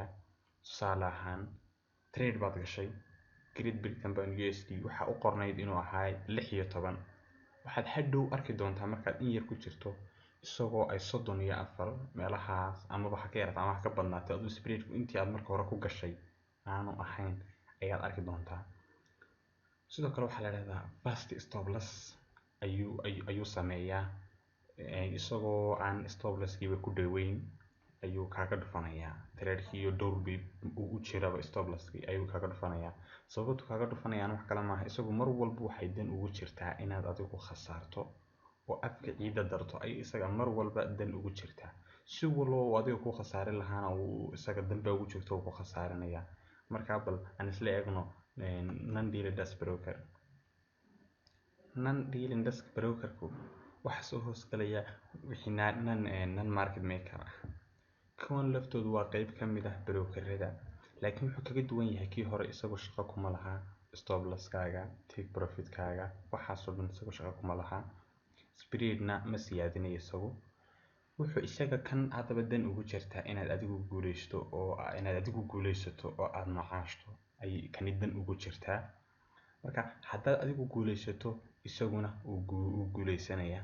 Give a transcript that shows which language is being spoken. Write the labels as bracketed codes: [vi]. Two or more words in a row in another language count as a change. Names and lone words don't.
[so] tusaale ahaan trade baad gashay Great Britain baan USD waxa u qornayd inuu ahaa 16 waxaad hadhow arki doontaa markaad in yar ku jirto isagoo ay 34 meelahaas ama waxa ka yarata ama ka badnaatay aduu spreadku intii aad marka hore ku gashay aanu ahayn ayaad arki doontaa. sidoo kale waxa la yiraahdaa [en] fast stop loss [so] ayuu sameeyaa. isagoo aan [en] stop loss-kiiba [so] ku dhaweyn ayuu kaaga dhufanayaa trade-kii iyo dhowr bib u jiraba [en] stop loss-kii [so] ayuu kaaga dhufanayaa. sababtu kaaga dhufanayaan wax kale maaha isagu mar walba waxay dan ugu jirtaa inaad adigu khasaarto oo afka ciida darto ay isaga mar walba dan ugu jirtaa. si walba adiga ku khasaari lahaana uu isaga danba ugu jirto oo ku khasaarinaya. marka bal aan isla eegno [en] non dealing desk broker. non dealing desk brokerku [so] waxa soo hoosgalaya wixii [en] non market maker [so] ah. kuwan laftoodu waa qayb kamid ah brokerada laakiin wuxuu kaga duwan yahay kii hore isagoo shaqo kuma laha [en] stop loss-kaaga take profit-kaaga [so] waxaasoo dhan isagoo shaqo kuma laha. spread-na ma siyaadinayo isagu. wuxuu isaga kan hadaba dan ugu jirtaa inaad adigu guuleysato oo aad macaashto ay kan dan ugu jirtaa. marka haddaad adigu guuleysato isaguna uu guuleysanaya.